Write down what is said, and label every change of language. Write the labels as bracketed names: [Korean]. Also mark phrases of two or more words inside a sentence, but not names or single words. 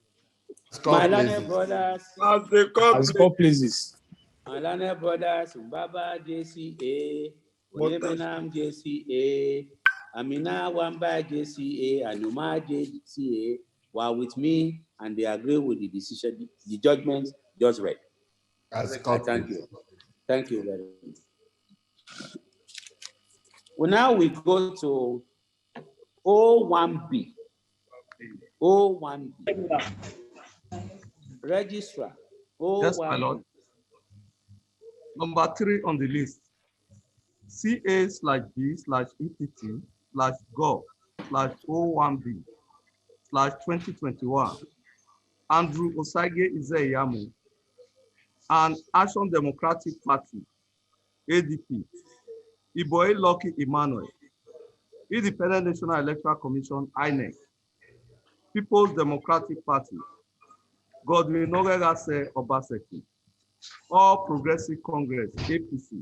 [English] My learned brothers, my learned brothers, Mbaba JCA, Oyebenam JCA, Amina Wamba JCA, and Numa JCA were with me, and they agree with the decision, the judgment just read. Thank you. Thank you very much. Well, now we go to O1B. O1B. Registrar. O1B. Yes, my lord. Number 3 on the list. CA/B/ETT/gov/O1B/2021. Andrew Osage Izeyamu and Action Democratic Party, ADP, Iboe Lucky Emmanuel, Independent National Electoral Commission, INEC, People's Democratic Party, Godwin Norerase Obaseki, All Progressive Congress, APC.